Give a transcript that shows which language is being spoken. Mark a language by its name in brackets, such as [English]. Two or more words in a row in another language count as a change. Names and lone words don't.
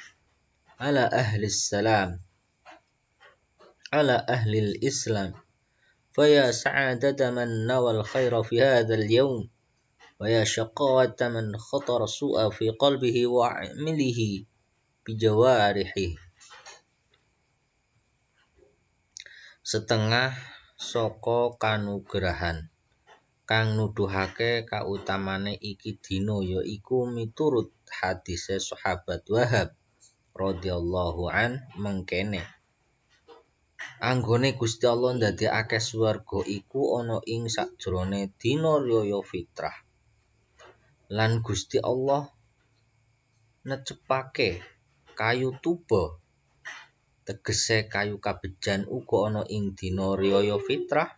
[Arabic] سلام على أهل الإسلام فيا سعادة من نوى الخير في هذا اليوم ويا شقاوة من خطر سوء في قلبه وعمله بجوارحه. [Javanese] Setengah saka kanugrahan kang nuduhake kautamane iki dina yaiku miturut hadise sahabat Wahab [Arabic] رضي الله عن [Javanese] mengkene, anggone Gusti Allah ndadekake swarga iku ana ing sajrone dina riyaya fitrah lan Gusti Allah necepake kayu tuba, tegese kayu kabejan uga ana ing dina riyaya fitrah.